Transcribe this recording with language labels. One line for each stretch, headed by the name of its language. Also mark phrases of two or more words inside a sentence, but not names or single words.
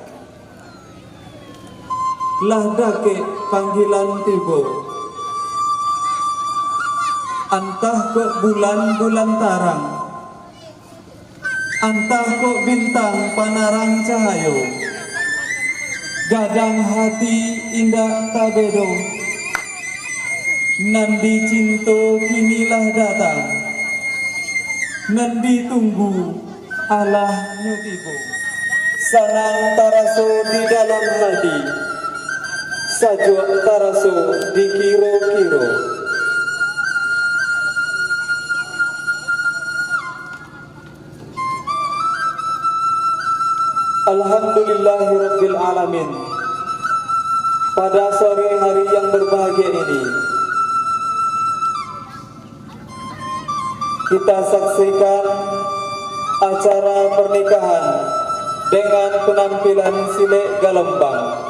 Minangkabau: Lah dake panggilan tibo, antah kok bulan-bulan tarang, antah kok bintang panarang cahayo, gadang hati indah tabedo, nandi cinto kinilah datang, nandi tunggu Allah nyotibo. Sanang taraso di dalam hati, sajuk taraso di kiro-kiro.
Arabic: Alhamdulillahirabbil alamin.
Indonesian: Pada sore hari yang berbahagia ini, kita saksikan acara pernikahan dengan penampilan Silek Galembang.